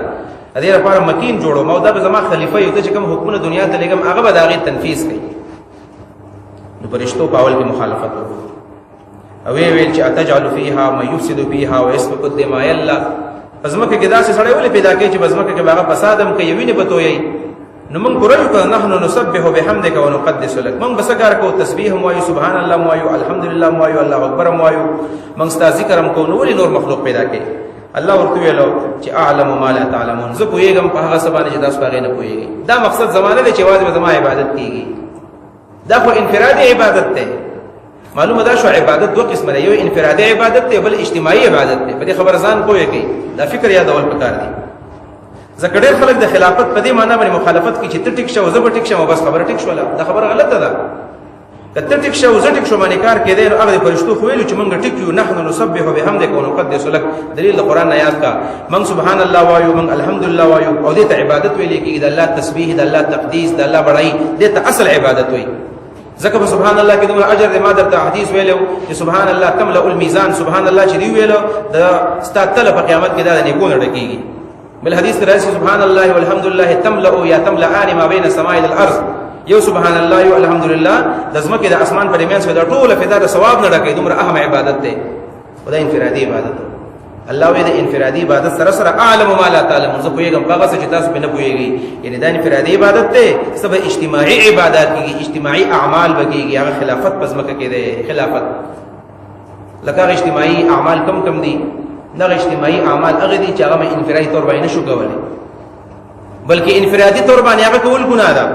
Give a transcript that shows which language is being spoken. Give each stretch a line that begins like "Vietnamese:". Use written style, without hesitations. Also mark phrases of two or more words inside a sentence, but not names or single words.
Pashto: د دې لپاره مکین جوړوم او دا به زما خلیفه یو، ته چې کوم حکمونه دنیا ته لېږم هغه به د هغې تنفیذ کوي. نو فرشتو په اول کې مخالفت وکړو او ویې ویل چې
Arabic: اتجعل فیها من یفسد فیها ویسفک الدماء.
Pashto: الله په ځمکه کې داسې سړی ولې پیدا کوي چې په ځمکه کې به هغه فساد هم کوي، وینې به تویوي. نو موږ پوره وکړو
Arabic: نحن نسبح بحمدک ونقدس لک.
Pashto: موږ به څه کار کوو؟ تسبیح هم وایو،
Arabic: سبحان الله
Pashto: هم وایو، الحمدلله هم وایو،
Arabic: الله اکبر
Pashto: هم وایو، موږ ستا ذکر هم کوو. نو ولې نور مخلوق پیدا کوي؟ الله ورته ویلو چې
Arabic: اعلم ما لا تعلمون،
Pashto: زه پوهېږم په هغه څه باندې چې تاسو په هغې نه پوهېږئ. دا مقصد زما نه دی چې یوازې به زما عبادت کېږي، دا خو انفرادي عبادت دی. معلومه دا شو عبادت دوه قسمه دی، یو انفرادي عبادت دی، بل اجتماعي عبادت دی. په دې خبره ځان پوهه کوي، دا فکر یادول پکار دی. ځکه ډېر خلک د خلافت په دې معنا باندې مخالفت کوي چې ته ټیک شه او زه به ټیک شم او بس خبره ټیک شوله. دا خبره غلطه ده. که ته ټیک شه او زه ټیک شو باندې کار کېدی، نو هغه د فرشتو خو ویلو چې موږ ټیک یو.
Arabic: نحن نسبح بحمدک ونقدس لک،
Pashto: دلیل د قرآن نه یاد کا. موږ
Arabic: سبحان الله
Pashto: وایو، موږ الحمدلله وایو، او دې ته عبادت ویل کېږي. د الله تسبیح، د الله تقدیس، د الله بړایي، دې ته اصل عبادت وایي. ځکه په
Arabic: سبحان الله
Pashto: کې دومره اجر دی. ما درته حدیث ویلو چې
Arabic: سبحان الله تملأ المیزان. سبحان الله
Pashto: چې دی ویلو د ستا تله په قیامت کې دا د نیکونو ډکېږي. بل حدیث کې راځي
Arabic: سبحان الله والحمدلله تملأ یا تملأان ما بین السماء والارض.
Pashto: یو
Arabic: سبحان الله
Pashto: یو الحمدلله د ځمکې د اسمان په درمیان کې دا ټوله فدا د ثواب نه ډکوي. دومره اهم عبادت دی. خدا انفرادي عبادت دی. الله وی د انفرادي عبادت سره سره
Arabic: اعلم ما لا تعلمون،
Pashto: زه پوهېږم په هغه څه چې تاسو پرې نه پوهېږئ. یعنې دا انفرادي عبادت دی. څه به اجتماعي عبادات کېږي، اجتماعي اعمال به کېږي. هغه خلافت په ځمکه کې دی. خلافت لکه هغه اجتماعي اعمال کم دي. دغه اجتماعي اعمال هغه دي چې هغه مې انفرادي طور باندې نه شو کولی، بلکې انفرادي طور باندې هغه کول ګناه ده.